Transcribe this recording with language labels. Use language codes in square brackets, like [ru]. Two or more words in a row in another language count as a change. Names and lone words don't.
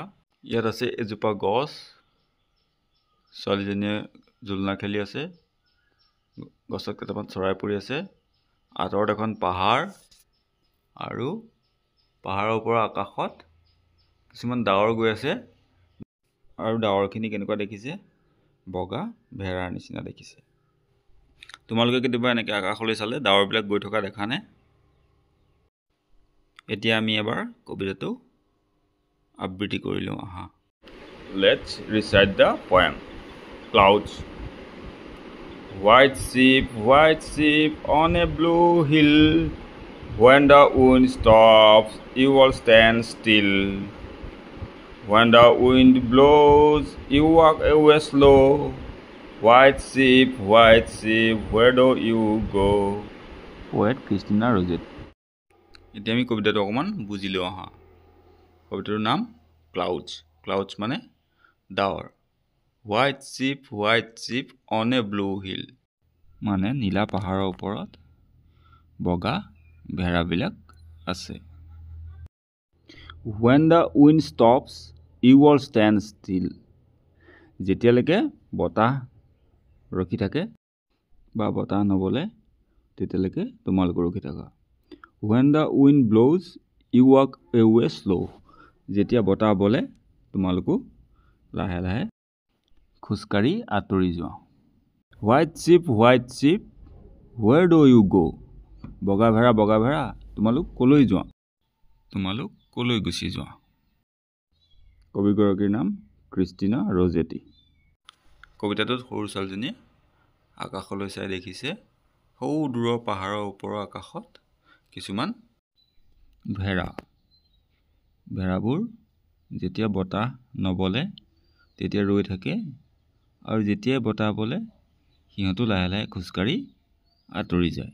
[as] ইয়াত আছে এজোপা গছ, ছোৱালীজনীয়ে জুলনা খেলি আছে, গছত কেইটামান চৰাই পৰি আছে, আঁতৰত এখন পাহাৰ আৰু পাহাৰৰ ওপৰৰ আকাশত কিছুমান ডাৱৰ গৈ আছে আৰু ডাৱৰখিনি কেনেকুৱা দেখিছে? বগা ভেড়াৰ নিচিনা দেখিছে। তোমালোকে কেতিয়াবা এনেকৈ আকাশলৈ চালে ডাৱৰবিলাক গৈ থকা দেখানে? এতিয়া আমি এবাৰ কবিতাটো আবৃত্তি কৰি লওঁ আহা। [en] Let's recite the poem. Clouds. White sheep on a blue hill. When the wind stops, you all stand still. When the wind blows, you walk away slow. White sheep, where do you go? Poet Christina Rossetti. [as] এতিয়া আমি কবিতাটো অকণমান বুজি লওঁ আহা। কবিতাটোৰ নাম ক্লাউডছ। ক্লাউডছ মানে ডাৱৰ। [en] White sheep on a blue hill [as] মানে নীলা পাহাৰৰ ওপৰত বগা ভেড়াবিলাক আছে। [en] When the wind stops, you all stand still. [as] যেতিয়ালৈকে বতাহ ৰখি থাকে বা বতাহ নবলে তেতিয়ালৈকে তোমালোক ৰখি থাকা। [en] When the wind blows, you walk away slow. [as] যেতিয়া বতাহ বলে তোমালোকো লাহে লাহে খোজকাঢ়ি আঁতৰি যোৱা। [en] White sheep, where do you go? [as] বগা ভেড়া তোমালোক কলৈ যোৱা? তোমালোক কলৈ গুচি যোৱা? কবিগৰাকীৰ নাম ক্ৰিষ্টিনা ৰজেটি। কবিতাটোত সৰু ছোৱালীজনীয়ে আকাশলৈ চাই দেখিছে সৌ দূৰৰ পাহাৰৰ ওপৰৰ আকাশত কিছুমান ভেড়াবোৰ যেতিয়া বতাহ নবলে তেতিয়া ৰৈ থাকে আৰু যেতিয়াই বতাহ বলে সিহঁতো লাহে লাহে খোজকাঢ়ি আঁতৰি যায়।